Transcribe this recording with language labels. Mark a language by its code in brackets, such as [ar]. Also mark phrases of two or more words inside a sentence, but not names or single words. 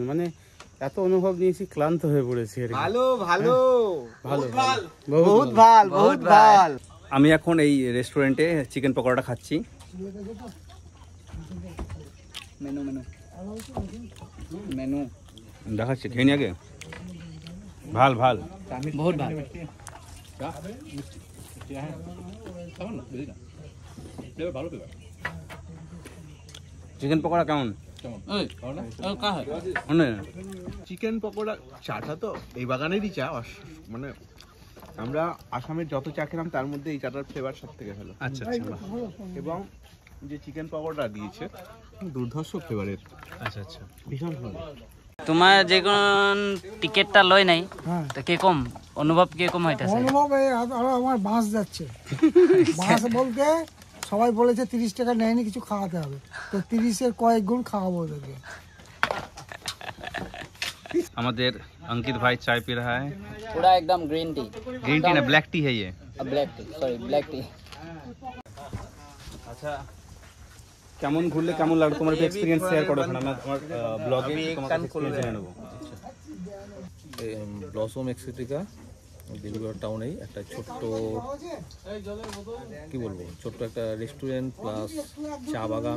[bn] মানে এত অনুভব নিয়েছি, ক্লান্ত হয়ে পড়েছি। ভালো ভালো ভালো বহুত ভালো বহুত ভাল। আমি এখন এই রেস্টুরেন্টে চিকেন পকোড়াটা খাচ্ছি। [en] menu menu menu [bn] দেখাচ্ছি, খেয়ে নি আগে। ভাল ভাল, বহুত ভাল। চিকেন পকোড়া কেমন? চিকেন পকোড়া চাটা তো এই বাগানেরই চা, মানে আমরা আসামের যত চা খেলাম তার মধ্যে এই চাটার ফ্লেভার সব থেকে ভালো। আচ্ছা আচ্ছা, এবং যে চিকেন পকোড়া দিয়েছে দুর্ধর্ষ ফ্লেভারের। আচ্ছা আচ্ছা, ভীষণ ভালো। তোমার যেকোন টিকেটটা লয় নাই তো কিরকম অনুভব, কিরকম হইতাছে? অনুভব আরো আমার বাস যাচ্ছে। বাস বলতে সবাই বলেছে 30 টাকা নেয়নি, কিছু খাওয়াতে হবে, তো 30-এর কয়েক গুণ খাওয়াবো ওদেরকে। [hi] আমাদের अंकित भाई चाय पी रहा है। पूरा एकदम [en] green tea. green tea [hi] ना, [en] black tea [hi] है ये। [en] black tea, [bn] সরি [en] black tea. [bn] আচ্ছা, কেমন ঘুরলে কেমন লাগলো তোমার এক্সপেরিয়েন্স শেয়ার করো, এখন আমরা আমার ব্লগে তোমার এক্সপেরিয়েন্স জেনে নেব। ব্লসম এক্সোটিকা ডিব্রুগড় টাউনেই একটা ছোট্ট, কি বলবো, ছোট্ট একটা রেস্টুরেন্ট প্লাস চা বাগান।